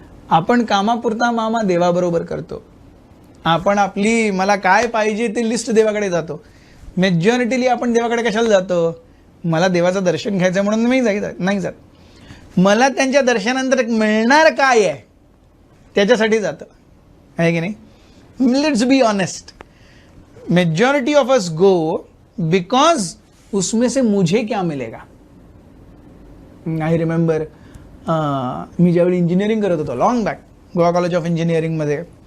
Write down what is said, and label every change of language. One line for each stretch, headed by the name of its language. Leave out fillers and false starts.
Marathi: आपण कामापुरता मामा देवाबरोबर करतो. आपण आपली मला काय पाहिजे ते लिस्ट देवाकडे जातो. मेजॉरिटीली आपण देवाकडे कशाला जातो, मला देवाचं दर्शन घ्यायचं म्हणून मी नाही जात, मला त्यांच्या दर्शनानंतर मिळणार काय आहे त्याच्यासाठी जातं, आहे की नाही.
English: let's be honest, majority of us go because
Hindi: उसमें से मुझे क्या मिलेगा.
English: I remember
Marathi: मी ज्यावेळी इंजिनिअरिंग करत होतो
English: long back,
Marathi: Goa college of इंजिनिअरिंगमध्ये.